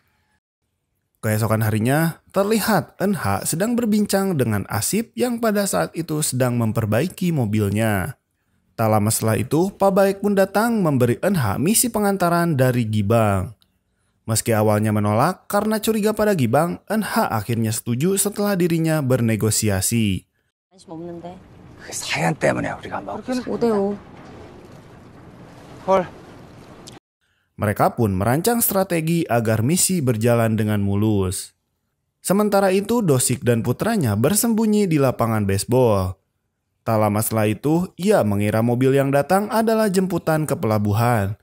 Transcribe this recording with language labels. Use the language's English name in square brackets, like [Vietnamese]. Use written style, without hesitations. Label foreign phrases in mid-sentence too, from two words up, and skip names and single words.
[Indonesian] Keesokan harinya, terlihat Eunha sedang berbincang dengan Asip yang pada saat itu sedang memperbaiki mobilnya. Tak lama setelah itu, Pak Baek pun datang memberi Eunha misi pengantaran dari Gi-bang. Meski awalnya menolak karena curiga pada Gi-bang, Eunha akhirnya setuju setelah dirinya bernegosiasi. [Korean] 사연 때문에 우리가 막 5대5. [Indonesian] Mereka pun merancang strategi agar misi berjalan dengan mulus. Sementara itu, Do-sik dan putranya bersembunyi di lapangan baseball. Tak lama setelah itu, ia mengira mobil yang datang adalah jemputan ke pelabuhan.